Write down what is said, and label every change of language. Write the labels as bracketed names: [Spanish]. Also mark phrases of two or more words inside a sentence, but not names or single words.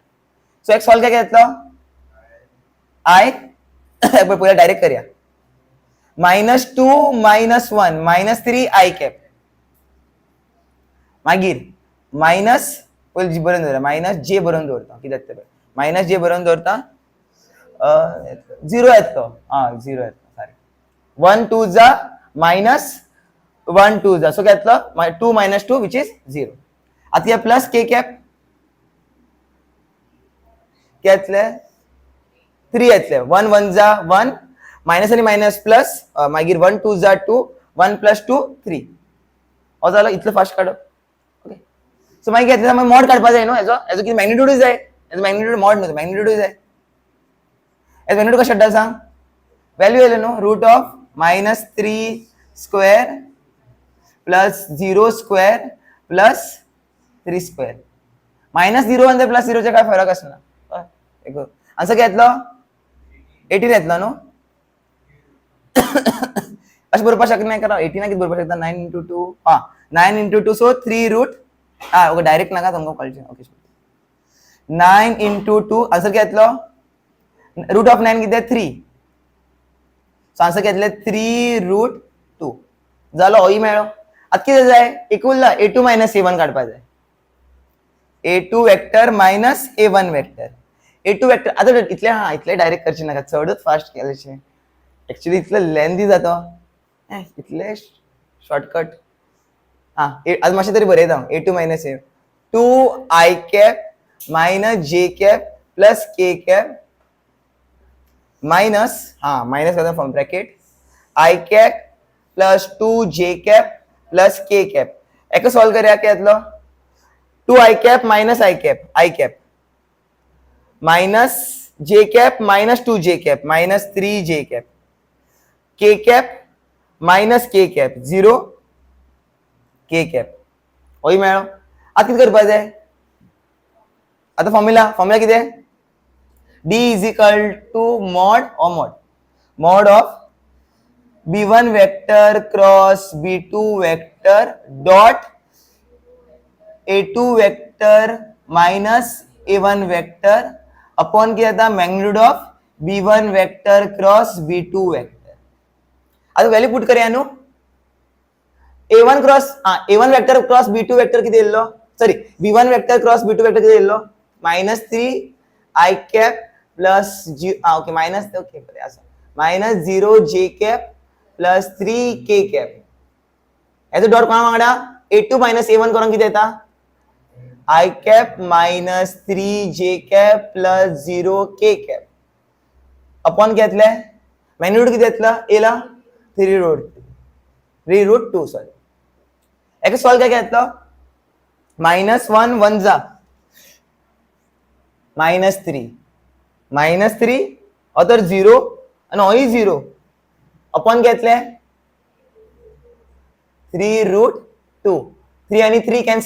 [Konkani] सो एक सॉल्व काय घेतलो i पयलीं डायरेक्ट करया -2 -1 -3 [English] i cap [Konkani] मागीर मायनस पयलीं जी बरोवन दवरया मायनस जे बरोवन दवरता कितें जाता तें मायनस जे बरोवन दवरता 0 येता 0 येता सारकें 1 2 जा मायनस 1 2 जा सो काय येतलो 2 - 2 [English] which is [Konkani] 0. आतां या [English] plus k cap [Konkani] काय येतले 3 येतले 1 1 जा 1 मायनस आणि मायनस प्लस मागीर 1 2 जा 2 1 + 2 3 हो जालो. इतलं फास्ट काडप. [English] okay so [Konkani] मागीर घेतले मागीर मॉड काडपा जाय न्हू हेजो कितें मॅग्निट्यूड जाय हेजो [English] magnitude mod [Konkani] न्हू मॅग्निट्यूड जाय. हेजो मॅग्निट्यूड कशें काडटा सांग व्हॅल्यू येयले न्हू [English] root of -3 plus 0 square plus 3 square. [Marathi] -0 आणि +0चे काय फरक असणार. [Konkani] आन्सर काय येतलो 18 येतलो न्हू. अशें बरोवपा शकना करा 18 कितें बरोवपा शकता 9 × 2 9 × 2 [English] so 3 root okay direct [Konkani] नाका तुमकां कळचें [English] okay 9 × 2 answer [Konkani] काय येतलो [English] root of 9 [Konkani] कितें 3 सो आन्सर काय येतले 3 रूट 2 जालो होय मेळ्ळो. आतां कितें जाय एक उरला a2 - a1 काडपा जाय. [English] a2 vector minus a1 vector. a2 vector [Konkani] आतां इतले डायरेक्ट करचे नाका चडच फास्ट केलेशें एक्चुअली इतले लेंथी जाता इतले शॉर्टकट. आतां मातशें तरी बरयता [English] a2 - a 2i cap minus j cap plus k cap minus minus करता from bracket i cap plus 2j cap plus k cap. [Konkani] एका सॉल्व करया काय येतलो [English] 2i cap minus i cap minus j cap minus 2j cap minus 3j cap k cap minus k cap 0 k cap [Konkani] होय मेळ्ळो. आतां कितें करपा जाय आतां फॉर्म्युला कितें [English] d = mod of b1 vector cross b2 vector dot a2 vector minus a1 vector upon [Konkani] कितें जाता [English] magnitude of b1 vector cross b2 vector. [Konkani] आता व्हॅल्यू पुट करया न्हू [English] a1 vector cross b2 vector [Konkani] किती येयल्लो [English] सॉरी b1 vector cross b2 vector [Konkani] किती येयल्लो [English] -3i cap plus okay minus okay [Konkani] बरें आसा [English] -0j cap plus 3k cap. [Konkani] याचो डॉट कोणा वांगडा a2 - a1 करून किती येता [English] i cap minus 3j cap plus 0k cap upon [Konkani] किती येतले मॅग्निट्यूड किती येतला एला [English] 3 root 2 sorry. [Konkani] एका सॉल्व काय येतलो -1 1 जा -3 अदर 0 आणि होय 0 अपॉन घेतले 3 रूट 2 3 आणि 3 कॅन्सल.